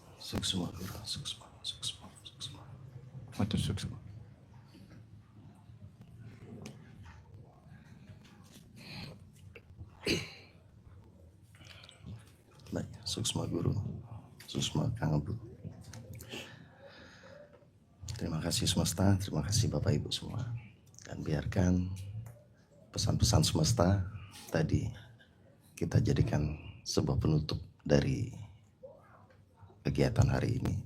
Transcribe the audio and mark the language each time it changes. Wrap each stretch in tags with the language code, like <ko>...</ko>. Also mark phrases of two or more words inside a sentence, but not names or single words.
<ban>Suksma Guru, suksma. Matur suksma. Baik, suksma Guru, suksma Kang Abu.</ban> <id>Terima kasih semesta, terima kasih Bapak Ibu semua. Dan biarkan pesan-pesan semesta tadi kita jadikan sebuah penutup dari kegiatan hari ini.</id>